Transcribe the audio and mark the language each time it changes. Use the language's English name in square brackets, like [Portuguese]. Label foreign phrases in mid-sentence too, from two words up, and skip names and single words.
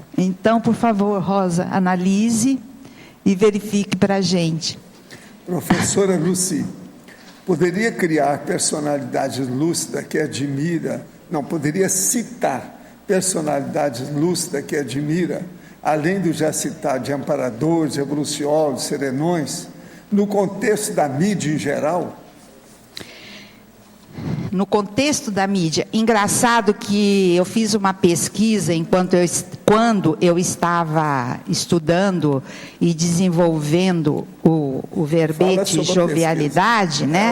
[Portuguese] Então, por favor, Rosa, analise e verifique para a gente. Professora Lucy, poderia criar personalidades lúcidas que admira, poderia citar personalidades lúcidas que admira, além do já citado de amparadores, evoluciólogos, serenões, no contexto da mídia em geral? No contexto da mídia, engraçado que eu fiz uma pesquisa quando eu estava estudando e desenvolvendo o verbete jovialidade, né?